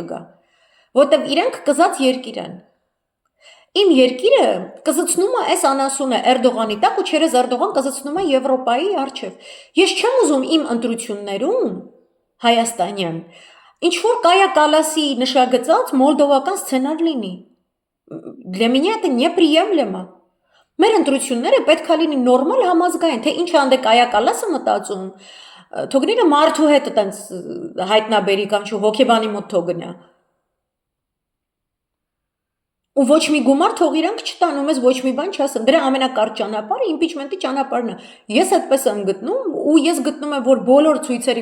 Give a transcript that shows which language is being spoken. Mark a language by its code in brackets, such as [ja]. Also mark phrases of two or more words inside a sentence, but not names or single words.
[hy] գա։ Որովհետև իրենք կզած երկիր են։ Իմ երկիրը կզցնում է այս անասունը Էրդողանի տակ ու չերես Էրդողան կզցնում է Եվրոպայի առջև։ Ես չեմ ուզում իմ ընտրություններում Հայաստանյան, ինչ-որ Կայա Կալասի նշագծած մոլդովական սցենար լինի։ [ru] Для меня это неприемлемо։ [hy] Մեր ընտրությունները պետք է լինի նորմալ համազգային, թե ինչ անդե Կայա Կալասը մտածում, թողնիլը մարդու հետ այտենց հայտնաբերի կամ չէ հոգեբանի մոտ թողնա։ Ու ոչ մի գումար թող իրանք չտանում, ես ոչ մի բան չասեմ։ Դրա ամենակարճ ճանապարհը իմպիչմենտի ճանապարհն է։ Ես այդպես եմ գտնում ու ես գտնում եմ, որ բոլոր ցույցերին